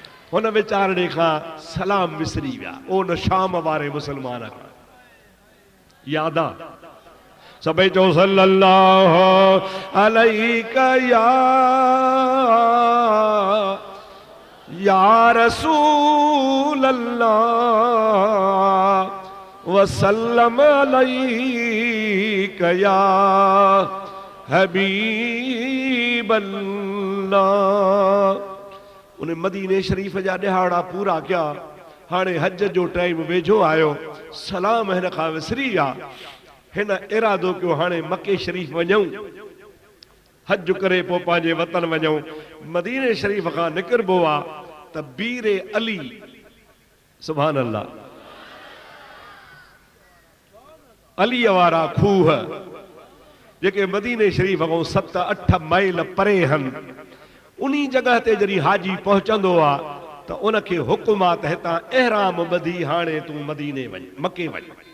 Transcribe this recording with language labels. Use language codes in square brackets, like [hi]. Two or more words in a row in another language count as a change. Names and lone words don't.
[sd] हुन वीचारणे खां सलाम विसरी विया उन शाम वारे मुसलमान खां। याद आ सभई चओ [ar] صلى الله عليك يا رسول الله وسلم عليك يا حبيب الله. [sd] उन्हें मदीने शरीफ जा ॾिहाड़ा पूरा किया। हाणे हज जो टाइम वेझो आयो, सलाम हिन खां विसरी विया। हिन इरादो कयो हाणे मके शरीफ वञूं, हज करे पोइ पंहिंजे वतन वञूं। मदीने शरीफ खां निकिरबो आहे त बीरे अली, [ar] سبحان الله, [sd] अली वारा खूह जेके मदीने शरीफ खां 7-8 माइल परे हन, उन्हीं जगह ते जॾहिं हाजी पहुचंदो आहे त उनखे हुकुम आहे त हितां एहराम ॿधी हाणे तूं मदीने वञ, मके वञ।